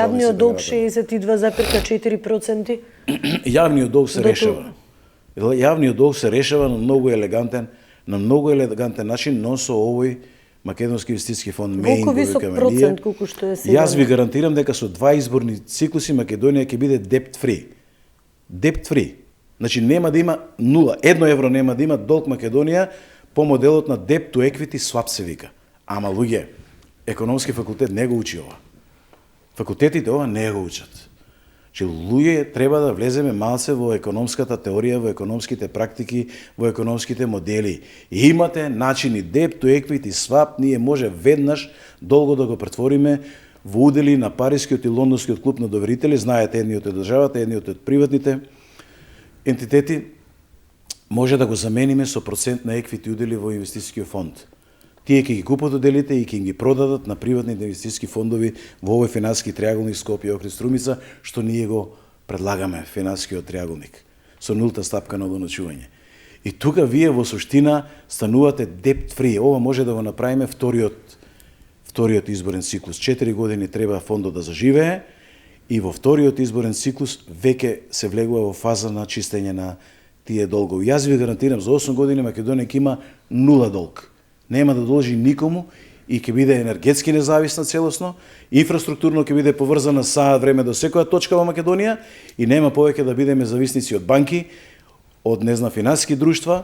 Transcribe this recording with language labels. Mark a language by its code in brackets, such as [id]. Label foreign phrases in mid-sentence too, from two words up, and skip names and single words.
[mk] А јавниот долг 62,4%? Јавниот долг се решава. Јавниот долг се решава на многу елегантен начин, но со овој Македонски инвестициски фонд меин колку висок процент колку што е сега? Јас ви гарантирам дека со 2 изборни циклуси Македонија ќе биде [en] debt free. Debt free. [mk] Значи нема да има 0, 1 евро нема да има долг Македонија по моделот на [en] debt to equity swap [mk] се вика. Ама луѓе, економски факултет не го учи ова. Факултетите ова не го учат. Че луѓе треба да влеземе малце во економската теорија, во економските практики, во економските модели. И имате начини [en] debt to equity swap, [mk] ние може веднаш долго да го претвориме во удели на Парискиот и Лондонскиот клуб на доверители, знаете, едниот од државата, едниот од приватните ентитети, може да го замениме со процент на еквити удели во инвестицијскиот фонд. Тие ќе ги купат уделите и ќе ги продадат на приватните инвестицијски фондови во овој финансиски триаголник Скопје, Охрид, Струмица, што ние го предлагаме, финансискиот триаголник, со нулта стапка на доначување. И тука вие во суштина станувате [en] debt free. [mk] Ова може да го направиме вториот изборен циклус. 4 години треба фондот да заживее и во вториот изборен циклус веќе се влегува во фаза на чистење на тие долгови. Јас ви гарантирам за 8 години Македонија ќе има 0 долг. Нема да должи никому и ќе биде енергетски независна целосно, инфраструктурно ќе биде поврзана саат време до секоја точка во Македонија и нема повеќе да бидеме зависници од банки, од финансиски друштва.